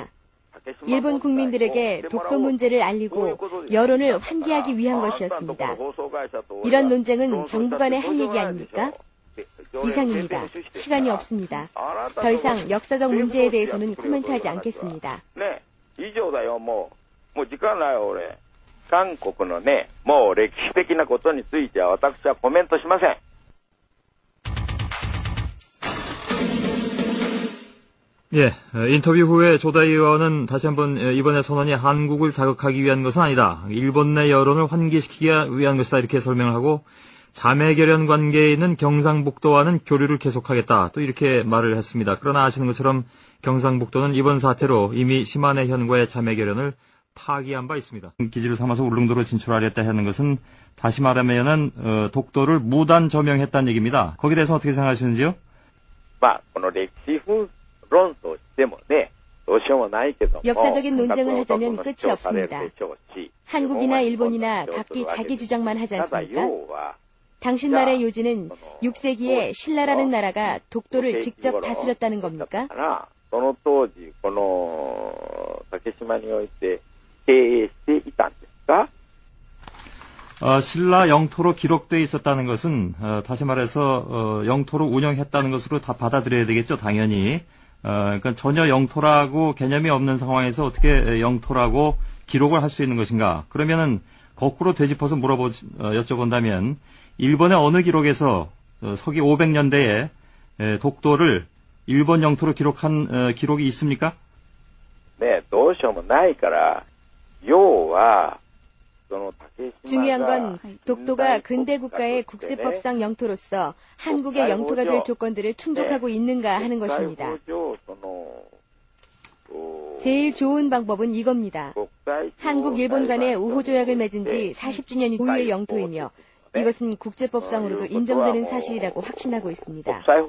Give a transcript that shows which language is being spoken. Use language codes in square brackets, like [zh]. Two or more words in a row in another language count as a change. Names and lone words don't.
[ko] 일본 국민들에게 독도 문제를 알리고 여론을 환기하기 위한 것이었습니다. 이런 논쟁은 정부 간에 할 얘기 아닙니까? 이상입니다. 시간이 없습니다. 더 이상 역사적 문제에 대해서는 코멘트하지 않겠습니다. [ja] 以上だよ、もう時間ないよ、俺。韓国のね、もう歴史的なことについては私はコメントしません。 [ko] 예, 인터뷰 후에 조다이 의원은 다시 한번 이번의 선언이 한국을 자극하기 위한 것은 아니다. 일본 내 여론을 환기시키기 위한 것이다. 이렇게 설명을 하고 자매결연 관계에 있는 경상북도와는 교류를 계속하겠다. 또 이렇게 말을 했습니다. 그러나 아시는 것처럼 경상북도는 이번 사태로 이미 시마네 현과의 자매결연을 파기한 바 있습니다. 기지를 삼아서 울릉도로 진출하렸다 하는 것은 다시 말하면은 독도를 무단 점령했다는 얘기입니다. 거기에 대해서 어떻게 생각하시는지요? [ja] この歴史論争してもね、どうしようもないけども [ko] 역사적인 논쟁을 하자면 끝이 없습니다. 한국이나 일본이나 각기 자기 주장만 하지 않습니까? 당신 말의 요지는 6세기에 신라라는 나라가 독도를 직접 다스렸다는 겁니까? [ja] その当時この竹島において経営していたんですか? [ko] 신라 영토로 기록되어 있었다는 것은 다시 말해서 영토로 운영했다는 것으로 다 받아들여야 되겠죠, 당연히. 그러니까 전혀 영토라고 개념이 없는 상황에서 어떻게 영토라고 기록을 할 수 있는 것인가? 그러면은 거꾸로 되짚어서 여쭤본다면 일본의 어느 기록에서 서기 500년대에 독도를 일본 영토로 기록한 기록이 있습니까? 네, [ja] どうしようもないから、要は [ko] 중요한 건 독도가 근대 국가의 국제법상 영토로서 한국의 영토가 될 조건들을 충족하고 있는가 하는 것입니다. 제일 좋은 방법은 이겁니다. 한국, 일본 간의 우호조약을 맺은 지 40주년이 고유의 영토이며 이것은 국제법상으로도 인정되는 사실이라고 확신하고 있습니다.